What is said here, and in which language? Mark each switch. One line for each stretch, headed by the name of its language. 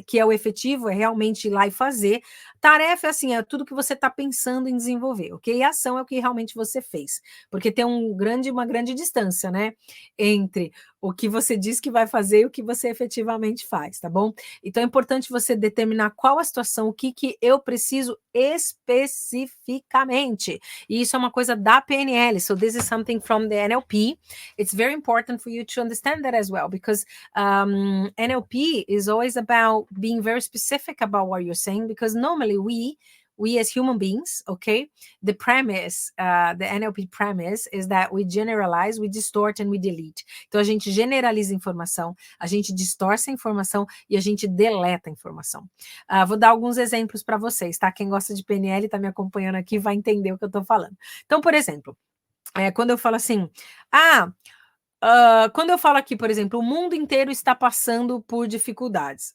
Portuguese: Que é o efetivo, é realmente ir lá e fazer. Tarefa, assim, é tudo que você está pensando em desenvolver, ok? E ação é o que realmente você fez. Porque tem uma grande distância, né? Entre o que você diz que vai fazer e o que você efetivamente faz, tá bom? Então é importante você determinar qual a situação, o que eu preciso especificamente. E isso é uma coisa da PNL.
English: So this is something from the NLP. It's very important for you to understand that as well, because NLP is always about being very specific about what you're saying, because normally we as human beings, okay, the premise, the NLP premise is that we generalize, we distort and we delete.
Portuguese: Então a gente generaliza a informação, a gente distorce a informação e a gente deleta a informação. Vou dar alguns exemplos para vocês, tá? Quem gosta de PNL está me acompanhando aqui vai entender o que eu estou falando. Então, por exemplo, quando eu falo assim, quando eu falo aqui, por exemplo, o mundo inteiro está passando por dificuldades.